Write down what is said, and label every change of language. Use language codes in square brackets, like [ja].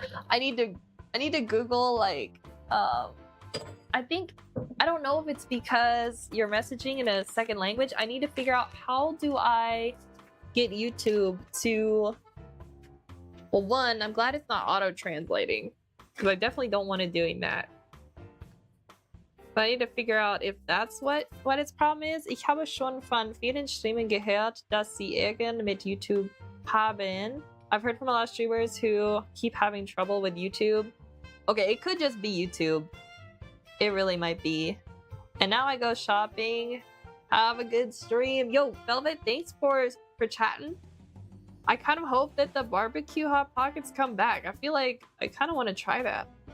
[en] I need to Google like, I think, I don't know if it's because you're messaging in a second language. I need to figure out how do I get YouTube to, well, one, I'm glad it's not auto-translating because I definitely don't want it doing that. But I need to figure out if that's what its problem is. [de] Ich habe schon von vielen Streamern gehört, dass sie Ärger mit YouTube haben. [en] I've heard from a lot of streamers who keep having trouble with YouTube. Okay, it could just be YouTube. It really might be. And now I go shopping. Have a good stream. Yo, Velvet, thanks for chatting. I kind of hope that the barbecue Hot Pockets come back. I feel like I kind of want to try that.